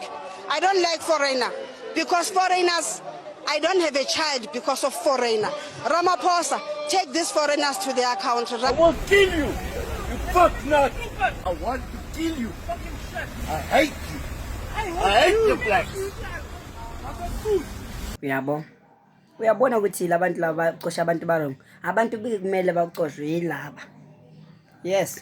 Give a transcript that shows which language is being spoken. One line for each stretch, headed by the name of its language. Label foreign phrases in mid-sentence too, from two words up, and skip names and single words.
English: I don't like foreigner because foreigners, I don't have a child because of foreigner. Ramaphosa, take these foreigners to their country. I will kill you. You fuck nut. I want to kill you. I hate you. I hate the blacks.
North Ndebele: Uyabona ukuthi labantu laba baqosha abantu barong. Abantu kumele baqoshwe yilaba. Yes.